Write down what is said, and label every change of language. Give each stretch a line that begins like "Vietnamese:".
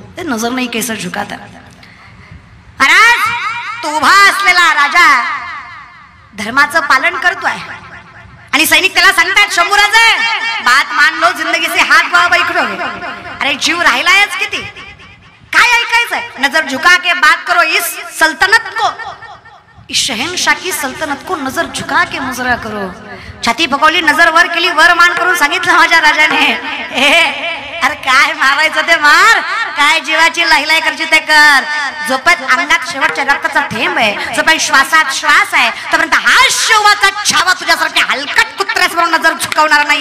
Marathi: ते नजर नाही
Hindi: कैसा झुकाता.
Marathi: महाराज तो उभा असलेला राजा धर्माचं पालन करतोय आणि सैनिक त्याला सांगतात शंभूराजे
Hindi: बात मान लो, जिंदगी से हाथ
Marathi: बाबा इकडे. अरे जीव राहिलायच किती, काय ऐकायचंय?
Hindi: नजर झुका के बात करो इस सल्तनत को, इस शहनशाह की सल्तनत को नजर झुका के मुजरा करो.
Marathi: छाती पकवली, नजर वर केली, वर मान करून सांगितलं माझ्या राजाने अरे काय मारायचं ते मार, काय जीवाची लाहिलाई करायची ते कर. जोपर्यंत अंगात शेवटच्या रक्ताचा थेंब आहे, जोपर्यंत श्वासात श्वास आहे, तोपर्यंत हा शिवाचा छावा तुझ्यासारख्या हलकट कुत्र्यासमोर नजर झुकवणार नाही.